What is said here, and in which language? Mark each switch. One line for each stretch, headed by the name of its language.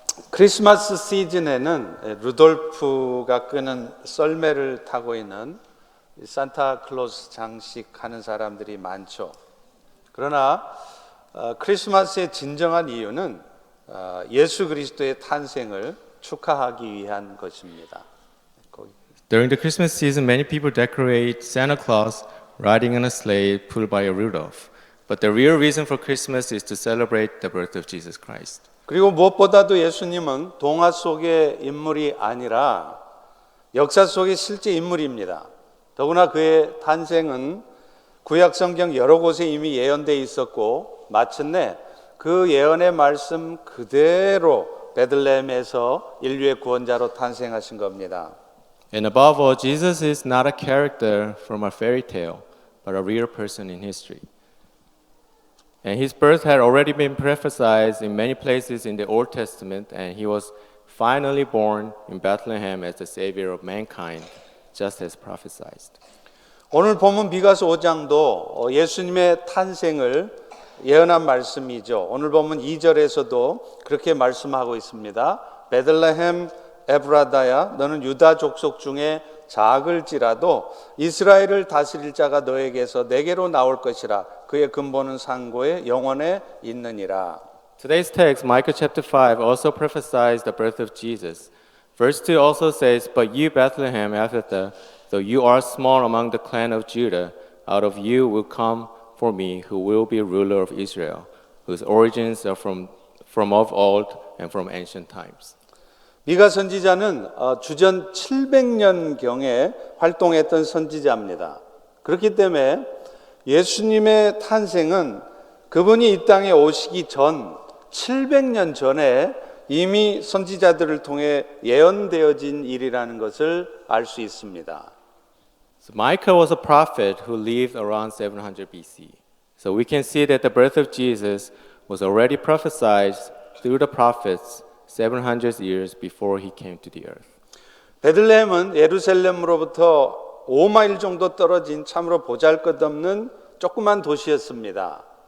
Korean: 크리스마스 시즌에는 루돌프가 끄는 썰매를 타고 있는 산타클로스 장식하는 사람들이 많죠. 그러나 크리스마스의 진정한 이유는 예수 그리스도의 탄생을 축하하기 위한 것입니다.
English: During the Christmas season, many people decorate Santa Claus riding on a sleigh pulled by a Rudolph. But the real reason for Christmas is to celebrate the birth of Jesus Christ.
Korean: 그리고 무엇보다도 예수님은 동화 속의 인물이 아니라 역사 속의 실제 인물입니다. 더구나 그의 탄생은 구약 성경 여러 곳에 이미 예언되어 있었고, 마침내 그 예언의 말씀 그대로 베들레헴에서 인류의 구원자로 탄생하신 겁니다.
English: And above all, Jesus is not a character from a fairy tale, but a real person in history. And his birth had already been prophesied in many places in the Old Testament, and he was finally born in Bethlehem as the Savior of mankind, just as prophesied.
Korean: 오늘 본문 미가서 5장도 예수님의 탄생을 예언한 말씀이죠. 오늘 본문 2절에서도 그렇게 말씀하고 있습니다. 베들레헴 에브라다야, 너는 유다 족속 중에 작을지라도 이스라엘을 다스릴 자가 너에게서 내게로 나올 것이라. 그의 근본은 상고의 영원에 있느니라.
English: Today's text, Micah chapter 5, also prophesies the birth of Jesus. Verse 2 also says, But you, Bethlehem Ephrathah, though you are small among the clan of Judah, out of you will come for me who will be ruler of Israel, whose origins are from of old and from ancient times.
Korean: 미가 선지자는 주전 700년경에 활동했던 선지자입니다. 그렇기 때문에 예수님의 탄생은 그분이 이 땅에 오시기 전 700년 전에 이미 선지자들을 통해 예언되어진 일이라는 것을 알 수 있습니다.
English: So Micah was a prophet who lived around 700 BC. So we can see that the birth of Jesus was already prophesied through the prophets 700 years before he came to the earth.
Korean: 베들레헴은 예루살렘으로부터 5마일 정도 떨어진 참으로 보잘것없는 조그만 도시였습니다.